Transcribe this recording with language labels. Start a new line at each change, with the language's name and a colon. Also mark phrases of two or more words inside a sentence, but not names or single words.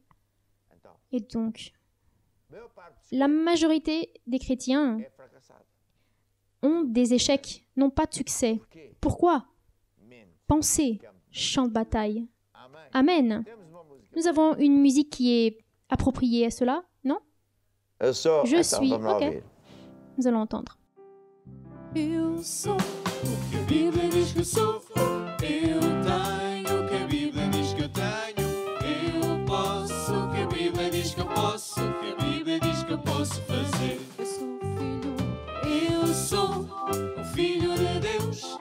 French: Et donc, la majorité des chrétiens ont des échecs, n'ont pas de succès. Pourquoi? Pensée, chant de bataille. Amen. Nous avons une musique qui est appropriée à cela, non? Je suis. Ok. Nous allons entendre.
Portuguese: Eu sou o que a Bíblia diz que sou. Eu tenho o que a Bíblia diz que eu tenho. Eu posso o que a Bíblia diz que eu posso. O que a Bíblia diz que eu posso fazer. Eu sou um filho de Deus.